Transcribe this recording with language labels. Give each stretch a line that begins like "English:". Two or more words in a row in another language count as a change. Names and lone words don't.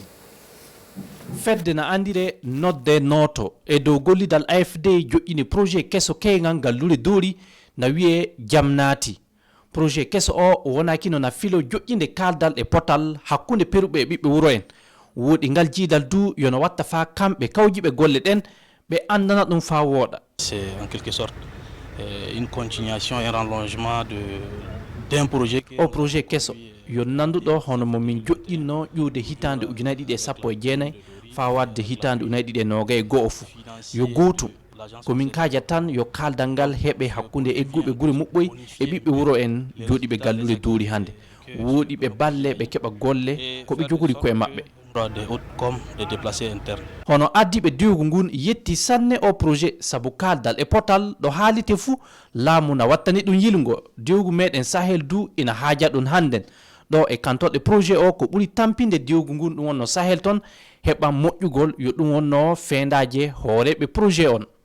Fula: fedde na andire nodde noto e dow gollidal AFD joƴƴini projet kesso keyngal ngallure doori na wiye jam naati projet kesso o wonakino na filo joƴƴinde kaldal e potal hakkunde peruɓe e ɓiɓɓe wuro en woɗi ngal jiidal du yono watta fa kamɓe kawjiɓe golle ɗen ɓe andana ɗum fa wooɗa
French: c'est en quelque sorte une continuation et rallongement d'un projet
Fula: o projet kesso yo nanduɗo hono mo min joƴƴinno ƴuude hitande ujunaje ɗiɗi e sappo e jeenayyi fa wadde hitande ujunaje ɗiɗi e nogay go'o fuu yo gootum komin kaaja tan yo kaldal ngal heeɓe hakkunde egguɓe guure moɓɓoy e ɓiɓɓe wuro en jooɗiɓe gallure duuri hande woɗiɓe balle ɓe keɓa golle koɓe jogori koye maɓɓe
French: comme des déplacés internes
Fula: hono addiɓe diwgu ngun yetti sanne o projet sabu kaldal e potal ɗo haalite fuu laamu na wattani ɗum yilgo diwgu meɗen Sahel du ina haaja ɗum hannden ɗo e kantoɗe projet o ko ɓuri tampinde diwgu ngun ɗum wonno Sahel toon heɓa moƴƴugol yo ɗum wonno feendaje hooreɓe projet on